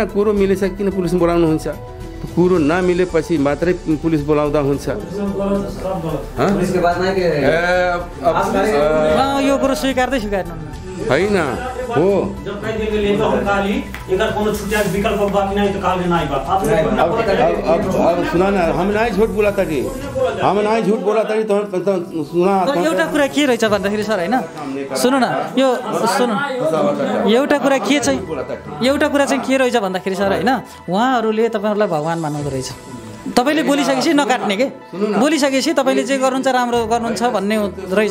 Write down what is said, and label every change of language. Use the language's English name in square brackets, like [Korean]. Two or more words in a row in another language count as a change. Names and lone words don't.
[Nepali] कुरो मिलेछ किन पुलिस बोलाउनुहुन्छ? कुरो नमिलेपछि मात्रै पुलिस बोलाउँदा हुन्छ। यो कुरो स्वीकार्दै स्वीकार्नु होइन हो। [Hindi] अब सुना ना, हम नहीं झूठ बोला था कि सुना। [Nepali] एउटा कुरा के रहेछ भन्दाखेरि सर होइन सुन्नु न, यो सुन्नु एउटा कुरा चाहिँ के रहेछ भन्दाखेरि सर होइन उहाँहरूले तपाईँहरूलाई भगवान् मान्नुहुँदो रहेछ। तपाईँले बोलिसकेपछि नकाट्ने के, बोलिसकेपछि तपाईँले जे गर्नुहुन्छ राम्रो गर्नुहुन्छ भन्ने रहेछ।